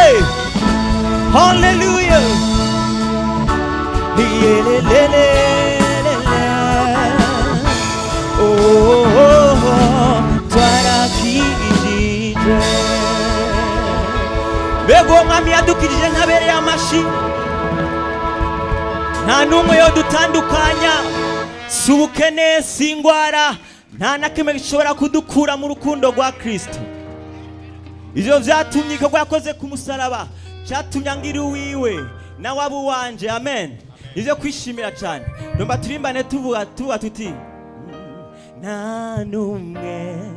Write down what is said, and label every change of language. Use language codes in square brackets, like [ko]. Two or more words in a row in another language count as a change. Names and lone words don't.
[rn] Haleluya twarakijijwe. Mbega uwo mwami yadukijije ntabereye amashyi, nta n'umwe yodutandukanya, si ubukene, si indwara, nta na kimwe gishobora kudukura mu rukundo rwa Kristo. Ivyo vyatumye igikorwa yakoze ku musaraba cyatumye angira uwiwe nawe aba uwanje. Amen. Ivyo kwishimira cyane. Ndumva turimbane tuvuga tuti nta n'umwe